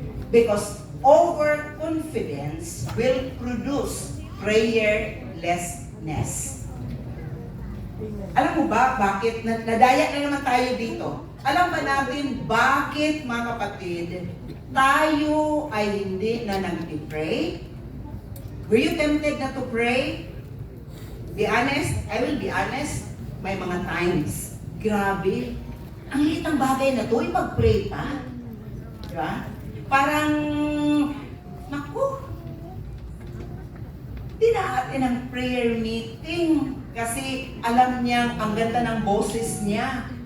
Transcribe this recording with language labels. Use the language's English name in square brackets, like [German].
[English] Because overconfidence will produce prayerlessness. [Filipino] Alam mo ba, bakit? Nadaya na naman tayo dito. Alam ba natin bakit, mga kapatid, tayo ay hindi na nag-pray? [English] Were you tempted [Filipino] na [English] to pray? Be honest, I will be honest, [Filipino] may mga times. Grabe, ang liit ng bagay na to, ipag-pray pa. Diba? Parang, naku, dinaatin ng prayer meeting kasi alam niyang ang ganda ng boses niya.